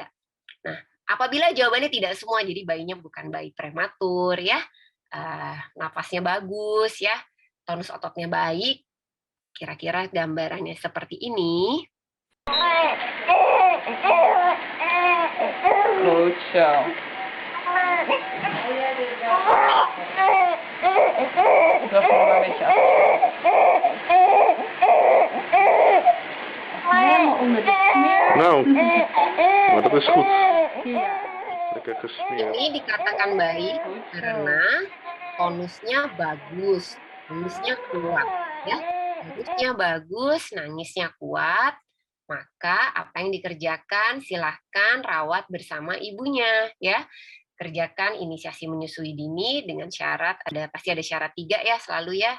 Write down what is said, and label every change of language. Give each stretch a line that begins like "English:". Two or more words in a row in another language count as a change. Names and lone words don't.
Indonesian: Nah, apabila jawabannya tidak semua, jadi bayinya bukan bayi prematur ya, napasnya bagus ya, tonus ototnya baik, kira-kira gambarannya seperti ini. Lucu.
Dutch: Dat moet maar een beetje af. Helemaal onder de smeer. Nou, maar dat is goed. Ja. Lekker gesmeerd.
Indonesian: Ini dikatakan baik karena tonusnya bagus, nangisnya kuat, ya. Tonusnya bagus, nangisnya kuat, maka apa yang dikerjakan silahkan rawat bersama ibunya, ya. Kerjakan inisiasi menyusui dini dengan syarat pasti ada syarat 3 ya selalu ya.